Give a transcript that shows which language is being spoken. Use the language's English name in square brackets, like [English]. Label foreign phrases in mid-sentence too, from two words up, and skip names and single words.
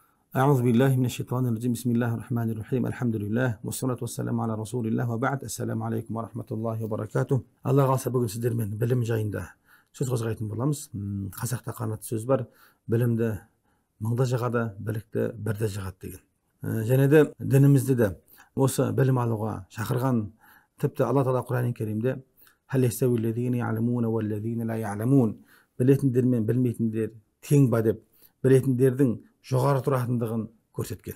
[Arabic] أعوذ بالله من الشيطان الرجيم. بسم الله الرحمن الرحيم. الحمد لله والصلاة والسلام على رسول الله وبعد. السلام عليكم ورحمة الله وبركاته. [Kazakh] Алла қаласа бүгін сіздермен білім жайында сөз қозғайтын боламыз. Қазақта қанатты сөз бар: білімді мыңда жығады, білікті бірде жығады деген. Және де дінімізде де осы білім алуға шақырған. Тіпті Алла Тағала Құран Кәрімде білетіндер мен білмейтіндер тең ба деп, білетіндердің жоғары тұратындығын көрсеткен.